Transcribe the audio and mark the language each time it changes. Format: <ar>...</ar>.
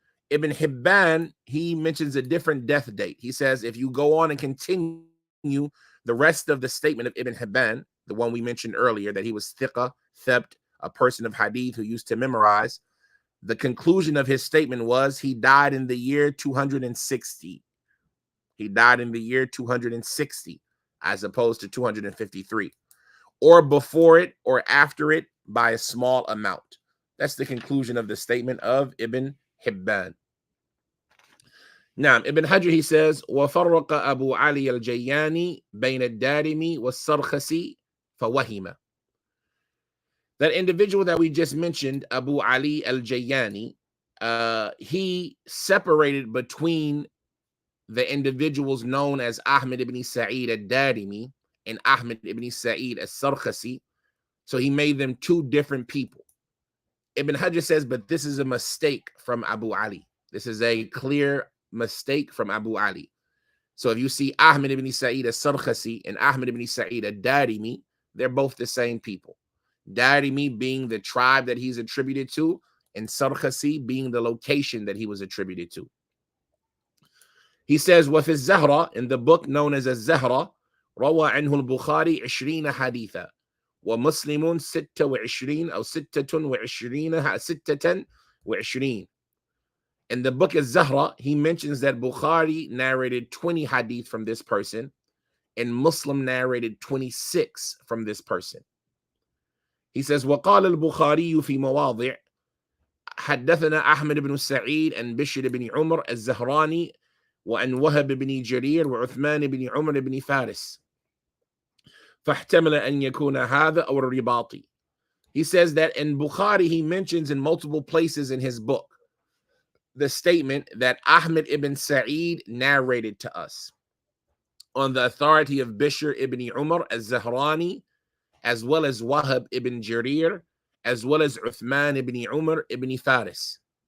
<en>Ibn Hibban, he mentions a different death date. He says, if you go on and continue the rest of the statement of Ibn Hibban, the one we mentioned earlier, that he was thiqa, thabt, a person of hadith who used to memorize, the conclusion of his statement was he died in the year 260. He died in the year 260, as opposed to 253, or before it or after it by a small amount. That's the conclusion of the statement of Ibn Hibban. Now,</en> <ar>Ibn Hajar,</ar> <en>he says,</en> <ar>وَفَرَّقَ أَبُو عَلِي الْجَيَّانِ بَيْنَ الدَّارِمِ وَالسَّرْخَسِ فَوَهِمَ.</ar> <en>That individual that we just mentioned, Abu Ali al-Jayani, he separated between the individuals known as Ahmad ibn Sa'eed al-Darimi and Ahmad ibn Sa'eed al-Sarkhasi. So he made them two different people. Ibn Hajar says, but this is a mistake from Abu Ali. This is a clear mistake from Abu Ali. So if you see Ahmad ibn Sa'eed al-Sarkhasi and Ahmad ibn Sa'eed al-Darimi, they're both the same people. Darimi being the tribe that he's attributed to, and Sarkhasi being the location that he was attributed to. He says,</en> <ar>وفي الزهرة,</ar> <en>in the book known as</en> <ar>الزهرة, روى عنه البخاري 20 حديثا ومسلم 26 أو 26.</ar> <en>In the book الزهرة, he mentions that Bukhari narrated 20 hadith from this person, and Muslim narrated 26 from this person. He says,</en> <ar>وقال البخاري في مواضع حدثنا أحمد بن سعيد عن بشر بن عمر الزهراني وأن وهب بن جرير وعثمان بن عمر بن فارس فاحتمل أن يكون هذا أو الرباطي.</ar> <en>He says that in Bukhari, he mentions in multiple places in his book the statement that Ahmad ibn Sa'eed narrated to us on the authority of Bishr ibn Umar al-Zahrani, as well as Wahab ibn Jarir, as well as Uthman ibn Umar ibn Faris.</en>